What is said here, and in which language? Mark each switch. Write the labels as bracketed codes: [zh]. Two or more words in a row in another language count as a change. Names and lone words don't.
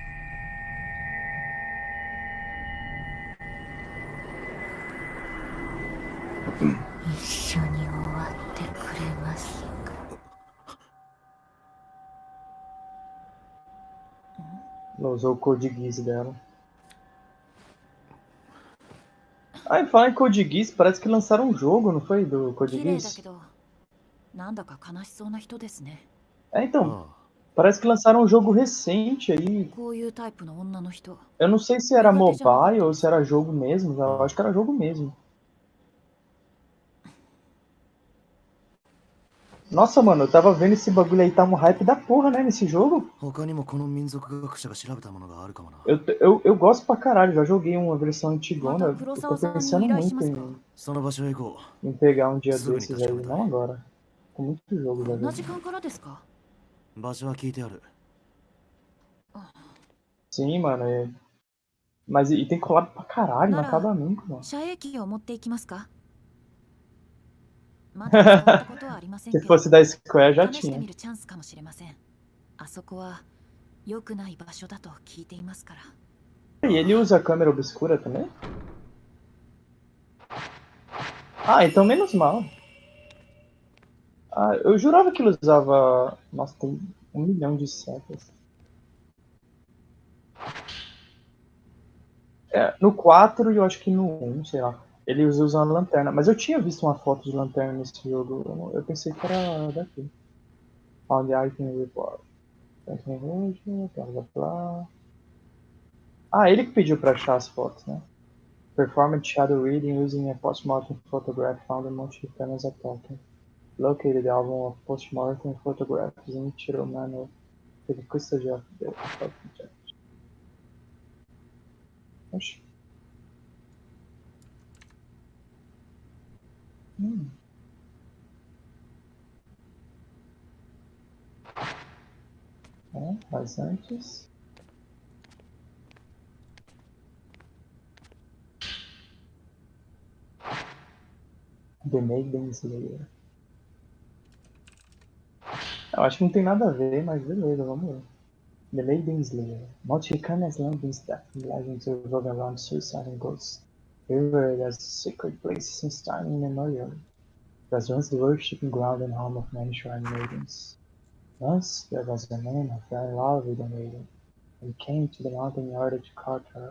[ja] 一緒に終わってくれますか。 [pt] Ela usou o Code Geass dela. Ah, e falar em Code Geass, parece que lançaram um jogo, não foi? Do Code [ja] 綺麗だけ [pt] Geass? [ja] ど、なんだか悲しそうな人ですね。 [pt] É, então, [ja] ああ、 [pt] parece que lançaram um jogo recente aí. [ja] こういうタイプの女の人、 [pt] Eu não sei se era [ja] 苦手じゃなかっ [pt] mobile [ja] た [pt] ou [ja] で [pt] se [ja] すか。 [pt] era jogo mesmo. Eu [ja] あ [pt] acho que era jogo mesmo. Nossa, mano, eu tava vendo esse bagulho aí, tá um hype da porra, né, nesse jogo. [ja] あ。他にもこの民族学者が調べたものがあるかもな。 [pt] Eu gosto pra caralho, já joguei uma versão [ja] ま [pt] antigona. [ja] た [pt] Eu [ja] 黒 [pt] tô [ja] 沢さんに [pt] pensando [ja] 依頼しま [pt] muito [ja] すか。その場所へ行こ [pt] em pegar um [ja] う。 [pt] dia [ja] すぐに [pt] desses [ja] 立ち [pt] aí, [ja] 止めた [pt] não [ja] い。 [pt] agora. Com muito jogo já [ja] こんな [pt] vi. [ja] 時間からですか。場所は聞いてある。 [pt] Sim, mano. Mas e tem collab pra caralho, não [ja] なら [pt] acaba nunca, mano. [ja] 遮影機を持っていきますか。まだ触ったことはありません [pt] Se [ja] けど [pt] fosse da Square já [ja] 試して [pt] tinha. [ja] みるチャンスかもしれません。あそこは良くない場所だと聞いていますから。 [pt] E ele usa a câmera obscura também? Ah, então menos mal. Ah, eu jurava que ele usava. Nossa, tem 1 milhão de setas. É, no 4 e eu acho que no 1, sei lá. Ele usa uma lanterna. Mas eu tinha visto uma foto de lanterna nesse jogo. Eu pensei que era daqui. [en] Found the item report. [pt] Blá, blá, blá. Ah, ele que pediu pra achar as fotos, né? [en] Performed shadow reading using a postmortem photograph found in Montana Attack. Located the album of postmortem photographs in Chiro Manor to the custody of the judge. [pt] Oxi. Mas antes. [en] The Maiden Slayer. [pt] Eu acho que não tem nada a ver, mas beleza, vamos ver. [en] The Maiden Slayer. Multi-Canas Landings that legends revolve around suicide and ghosts. The river has a sacred place since time immemorial. It was once the worshipping ground and home of many shrine maidens. Once there was a man who fell in love with a maiden, and came to the mountain in order to court her.